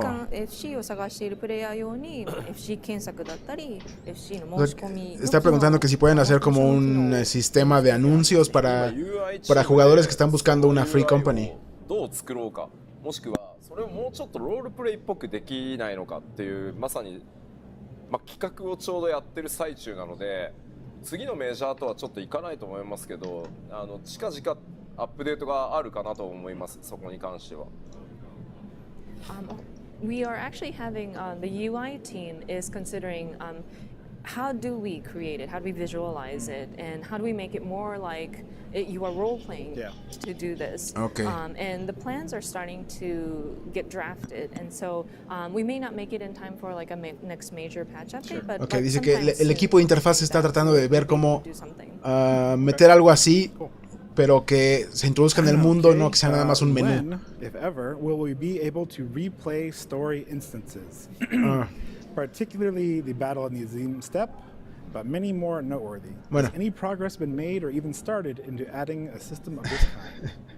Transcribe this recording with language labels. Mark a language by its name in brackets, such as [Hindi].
[Japanese] FC を探しているプレイヤー用に FC 検索だったり FC の申し込み [Spanish] Está preguntando que si pueden hacer como un sistema de anuncios para jugadores que están buscando una free company. [Japanese] どう作ろうか、もしくはそれをもうちょっとロールプレイっぽくできないのかっていうまさに、企画をちょうどやってる最中なので、次のメジャーとはちょっといかないと思いますけど、近々アップデートがあるかなと思います。そこに関しては。 [English] We are actually having the UI team is considering how do we create it, how do we visualize it, and how do we make it more like you are role playing to do this. Okay. And the plans are starting to get drafted, and so we may not make it in time for like a next major patch update. But [Spanish] okay, dice que el equipo de interfaz está tratando de ver cómo meter algo así. Pero que se introduzca en el mundo, no que sea nada más un menú. [English] When, if ever, will we be able to replay story instances? Particularly the battle in the Azim Steppe, but many more noteworthy. [Spanish] Bueno. [English] Has any progress been made or even started into adding a system of this kind?